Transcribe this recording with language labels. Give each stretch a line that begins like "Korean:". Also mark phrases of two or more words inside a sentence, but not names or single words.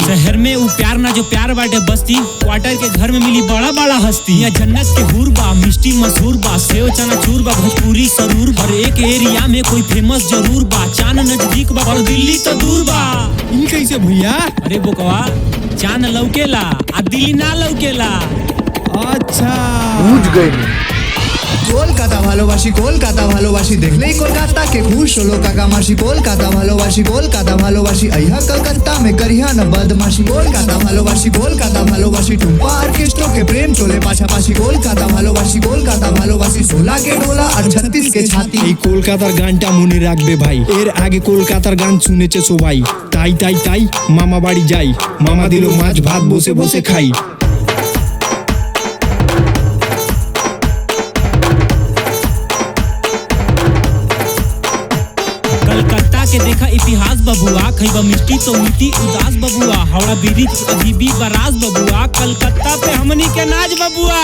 Bhojpuri: शहर में उ प्यार ना जो प्यार बाटे बस्ती, क्वार्टर के घर में मिली बड़ा बड़ा हस्ती। यहाँ जन्नत के हूर बा, मिष्टी मशहूर बा, सेव चना चूर बा, भोजपुरी सरूर बा। एक एरिया में कोई फेमस जरूर बा, चांद नजदीक बा और दिल्ली तो दूर बा। इन कैसे भैया? अरे बोकवा, चांद लौकेला आ दिल्ली ना लौकेला। अच्छा बुझ गई।
Bangla: কলকাতা ভালোবাসি, কলকাতা ভালোবাসি, দেখলেই কলকাতাকে খুশ হলো কাকা মাসি। কলকাতা ভালোবাসি, কলকাতা ভালোবাসি,
Bhojpuri: अइहा कलकत्ता में करिहा न बदमाशी।
Bangla: কলকাতা ভালোবাসি, কলকাতা ভালোবাসি, টুম্পা অর্কেস্ট্রা
Bhojpuri: के प्रेम चले
Bangla: পাশাপাশি। কলকাতা ভালোবাসি, কলকাতা ভালোবাসি,
Bhojpuri: 16 के डोला
Bangla: আর 36 के ছাতি। এই কলকাতার গানটা মনে রাখবে ভাই, এর আগে কলকাতার গান শুনেছে সবাই। তাই তাই তাই মামা বাড়ি যাই, মামা দিল মাছ ভাত বসে বসে খাই।
Bhojpuri: कलकत्ता के देखा इतिहास बबुआ, खइबा मिट्टी तो मिट्टी उदास बबुआ। हावड़ा ब्रिज अभी भी बराज बबुआ, कलकत्ता पे हमनी के नाच बबुआ।